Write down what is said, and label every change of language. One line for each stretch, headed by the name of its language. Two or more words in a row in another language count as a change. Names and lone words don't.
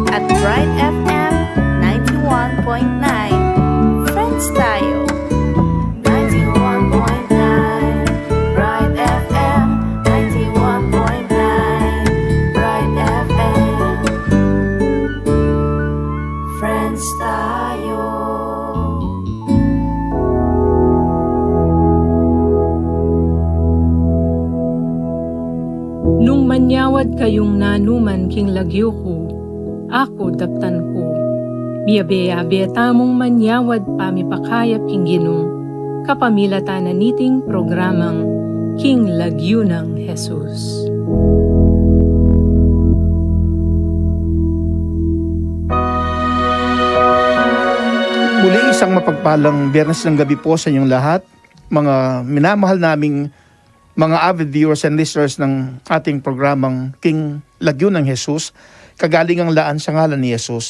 English: at Bright FM 91.9.
Filipino: Friends tayo. 91.9 Bright FM 91.9 Bright FM. Friends tayo.
Pampanga: Nung manyawad kayong nanuman king lagyo ko, ako daptan ko. Miyabe-yabe tamong manyawad pamipakayap king ginong, kapamilata na niting programang King Lagyo ng Jesus.
Filipino: Muli isang mapagpalang Biyernes ng gabi po sa inyong lahat, mga minamahal naming mga
English: avid viewers and listeners
Filipino: ng ating programang King Lagyo ng Jesus, kagalingang laan sa ngalan ni Jesus.